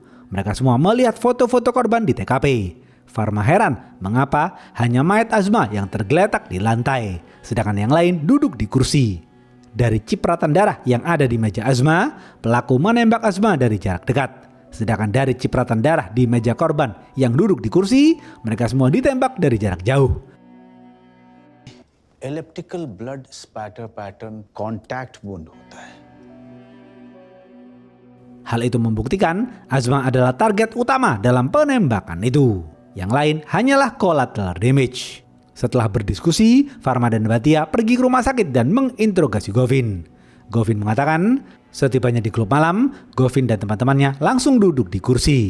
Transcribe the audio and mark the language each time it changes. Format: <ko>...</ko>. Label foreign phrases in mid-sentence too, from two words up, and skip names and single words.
<id>Mereka semua melihat foto-foto korban di TKP. Farma heran mengapa hanya mayat Azma yang tergeletak di lantai, sedangkan yang lain duduk di kursi. Dari cipratan darah yang ada di meja Azma, pelaku menembak Azma dari jarak dekat. Sedangkan dari cipratan darah di meja korban yang duduk di kursi, mereka semua ditembak dari jarak jauh.</id> <en>elliptical blood spatter pattern contact wound</en> <hi>होता है.</hi> <id>Hal itu membuktikan Azma adalah target utama dalam penembakan itu. Yang lain hanyalah</id> <en>collateral damage.</en> <id>Setelah berdiskusi, Farma dan Bhatia pergi ke rumah sakit dan menginterogasi Govin. Govin mengatakan, setibanya di klub malam, Govin dan teman-temannya langsung duduk di kursi.</id>